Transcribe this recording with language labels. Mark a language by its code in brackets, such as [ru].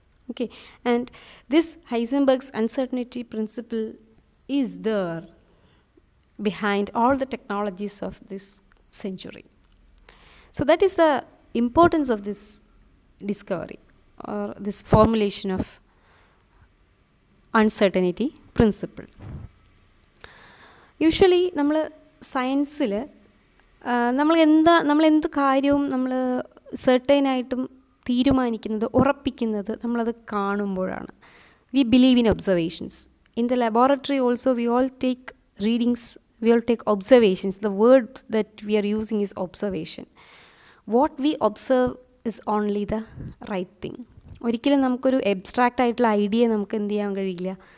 [en] Okay, and this Heisenberg's uncertainty principle is there behind all the technologies of this century. So that is the importance of this discovery or this formulation of uncertainty principle. [ml] Usually നമ്മൾ സയൻസിൽ നമ്മൾ എന്ത് കാര്യവും നമ്മൾ സെർട്ടൈനായിട്ടും തീരുമാനിക്കുന്നത്, ഉറപ്പിക്കുന്നത് നമ്മളത് കാണുമ്പോഴാണ്. [en] We believe in observations. In the laboratory also we all take readings, we will take observations. The word that we are using is observation. What we observe is only the right thing. [ml] ഒരിക്കലും നമുക്കൊരു എബ്സ്ട്രാക്റ്റ് ആയിട്ടുള്ള idea നമുക്ക് എന്ത് ചെയ്യാൻ കഴിയില്ല.